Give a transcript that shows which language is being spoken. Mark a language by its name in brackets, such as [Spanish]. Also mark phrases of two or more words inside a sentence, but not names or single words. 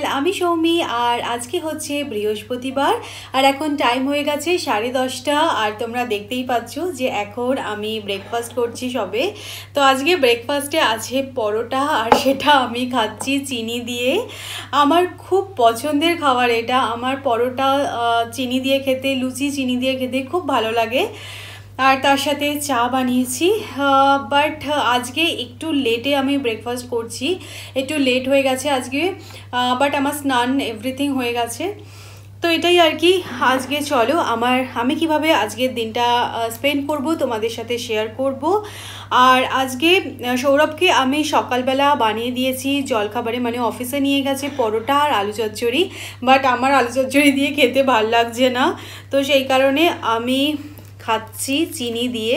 [Bangla] আমি সৌমী আর আজকে হচ্ছে বৃহস্পতিবার আর এখন টাইম হয়ে গেছে 10:30 আর তোমরা দেখতেই পাচ্ছো যে এখন আমি ব্রেকফাস্ট করছি সবে। তো আজকে ব্রেকফাস্টে আছে পরোটা আর সেটা আমি খাচ্ছি চিনি দিয়ে। আমার খুব পছন্দের খাবার এটা। আমার পরোটা চিনি দিয়ে খেতে, লুচি চিনি দিয়ে খেতে খুব ভালো লাগে আর তার সাথে চা বানিয়েছি। বাট আজকে একটু লেটে আমি ব্রেকফাস্ট করছি, একটু লেট হয়ে গেছে আজকে। বাট আমার স্নান এভরিথিং হয়ে গেছে। তো এটাই আর কি। আজকে চলো আমি কিভাবে আজকের দিনটা স্পেন্ড করব তোমাদের সাথে শেয়ার করব। আর আজকে সৌরভকে আমি সকালবেলা বানিয়ে দিয়েছি জলখাবারে, মানে অফিসে নিয়ে গেছে পরোটা আর আলু চচ্চড়ি। বাট আমার আলু চচ্চড়ি দিয়ে খেতে ভালো লাগছে না, তো সেই কারণে আমি খাচ্ছি চিনি দিয়ে।